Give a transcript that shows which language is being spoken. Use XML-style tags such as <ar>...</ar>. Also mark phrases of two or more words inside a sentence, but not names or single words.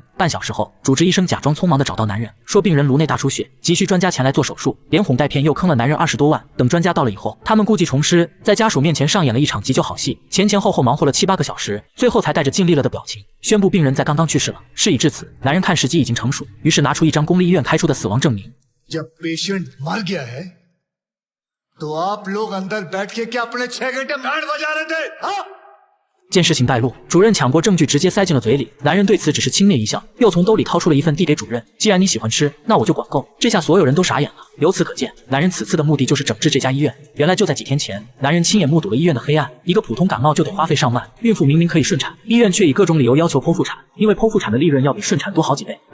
<zh>半小时后，主治医生假装匆忙的找到男人，说病人颅内大出血，急需专家前来做手术，连哄带骗又坑了男人20多万。等专家到了以后，他们故技重施，在家属面前上演了一场急救好戏，前后忙活了7、8个小时，最后才带着尽力了的表情宣布病人在刚刚去世了。事已至此，男人看时机已经成熟，于是拿出一张公立医院开出的死亡证明。</zh> <hi>जब पेशेंट मर गया है, तो आप लोग अंदर बैठ के क्या अपने 6 घंटे बैंड बजा रहे थे? हाँ?</hi> <zh>见事情败露，主任抢过证据直接塞进了嘴里。男人对此只是轻蔑一笑，又从兜里掏出了一份递给主任。既然你喜欢吃，那我就管够。这下所有人都傻眼了。由此可见，男人此次的目的就是整治这家医院。原来就在几天前，男人亲眼目睹了医院的黑暗。一个普通感冒就得花费上万，孕妇明明可以顺产，医院却以各种理由要求剖腹产，因为剖腹产的利润要比顺产多好几倍。</zh>